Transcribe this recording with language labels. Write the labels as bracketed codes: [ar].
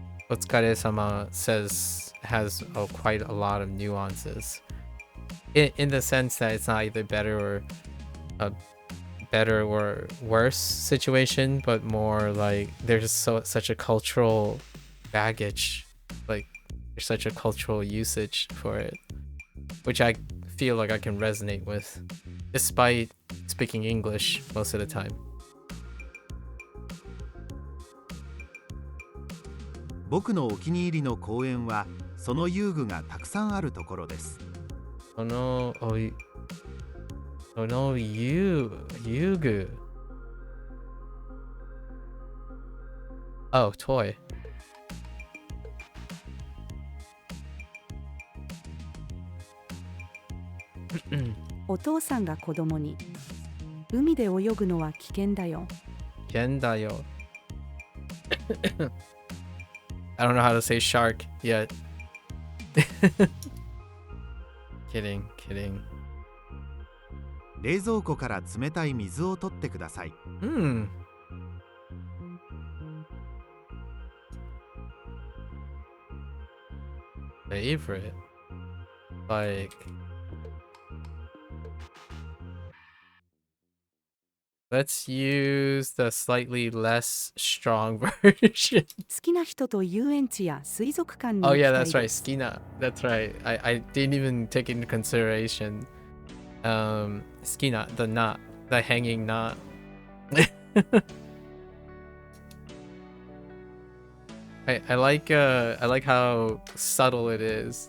[en] Otsukare-sama has quite a lot of nuances in the sense that it's not either better or worse situation, but more like there's such a cultural baggage, like there's such a cultural usage for it, which I feel like I can resonate with, despite speaking English most of the time. [ja] 僕のお気に入りの公園はその遊具がたくさんあるところです。その遊具 [en] Oh, toy. [ja] お父さんが子供に海で泳ぐのは危険だよ。危険だよ。 [en] I don't know how to say shark yet. Kidding. [ja] 冷蔵庫から冷たい水を取ってください。 [en] Favorite. Like, let's use the slightly less strong version. [ja] 好きな人と遊園地や水族館に Oh 行き yeah, たい [en] that's right. [ja] です。 [en] Skina. That's right. I didn't even take into consideration. Skina, the knot, the hanging knot. I like how subtle it is.